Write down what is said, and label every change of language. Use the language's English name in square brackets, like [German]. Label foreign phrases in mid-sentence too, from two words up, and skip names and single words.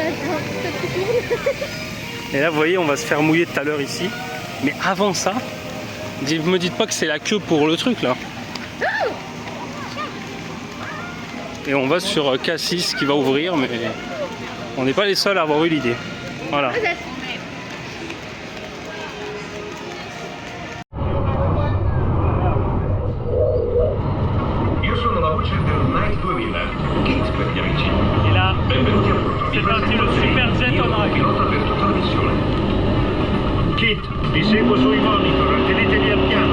[French] Et là, vous voyez, on va se faire mouiller tout à l'heure ici. Mais avant ça, me dites pas que c'est la queue pour le truc là. Et on va sur Cassis qui va ouvrir, mais on n'est pas les seuls à avoir eu l'idée. Voilà. [Italian] Io sono la voce del Night 2000, Kit per gli amici. [French] Et là, [Italian] Benvenuti a bordo. [French] c'est parti le super jet on arrive. [Italian] Pilota per tutta la missione. Kit, vi seguo sui monitor, tenetevi al piano.